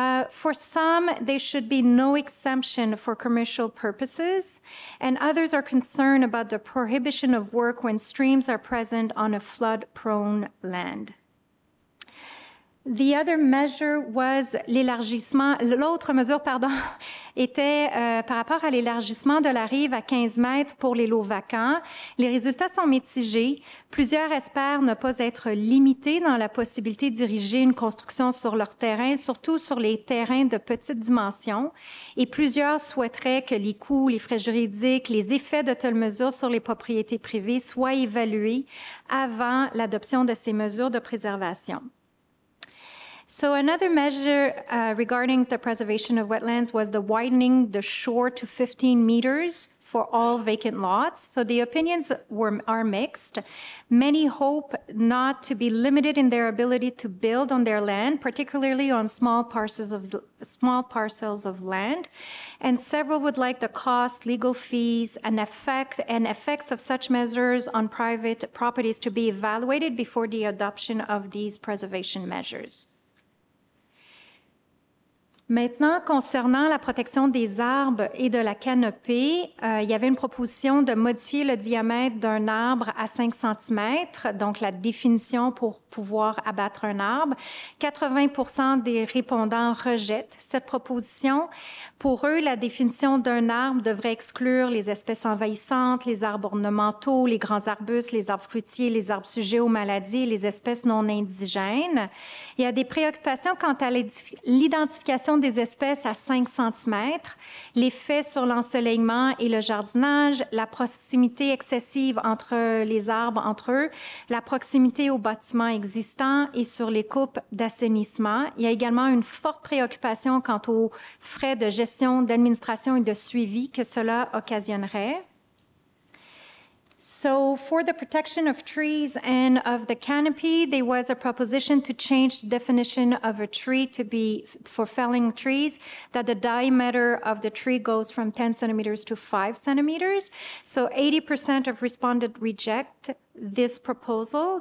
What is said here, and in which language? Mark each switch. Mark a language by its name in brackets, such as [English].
[English] For some, there should be no exemption for commercial purposes, and others are concerned about the prohibition of work when streams are present on a flood-prone land. The other measure was l'élargissement. [French] L'autre mesure, était par rapport à l'élargissement de la rive à 15 mètres pour les lots vacants. Les résultats sont mitigés. Plusieurs espèrent ne pas être limités dans la possibilité de diriger une construction sur leur terrain, surtout sur les terrains de petite dimension. Et plusieurs souhaiteraient que les coûts, les frais juridiques, les effets de telles mesures sur les propriétés privées soient évalués avant l'adoption de ces mesures de préservation. [English] So another measure regarding the preservation of wetlands was the widening the shore to 15 meters for all vacant lots. So the opinions are mixed. Many hope not to be limited in their ability to build on their land, particularly on small parcels of land. And several would like the cost, legal fees, and effects of such measures on private properties to be evaluated before the adoption of these preservation measures. [French] Maintenant, concernant la protection des arbres et de la canopée, il y avait une proposition de modifier le diamètre d'un arbre à 5 cm, donc la définition pour pouvoir abattre un arbre. 80% des répondants rejettent cette proposition. Pour eux, la définition d'un arbre devrait exclure les espèces envahissantes, les arbres ornementaux, les grands arbustes, les arbres fruitiers, les arbres sujets aux maladies et les espèces non indigènes. Il y a des préoccupations quant à l'identification des espèces à 5 cm, l'effet sur l'ensoleillement et le jardinage, la proximité excessive entre les arbres entre eux, la proximité aux bâtiments existants et sur les coupes d'assainissement. Il y a également une forte préoccupation quant aux frais de gestion, d'administration et de suivi que cela occasionnerait. [English] So for the protection of trees and of the canopy, there was a proposition to change the definition of a tree to be, for felling trees, that the diameter of the tree goes from 10 centimeters to 5 centimeters. So 80% of respondents reject this proposal.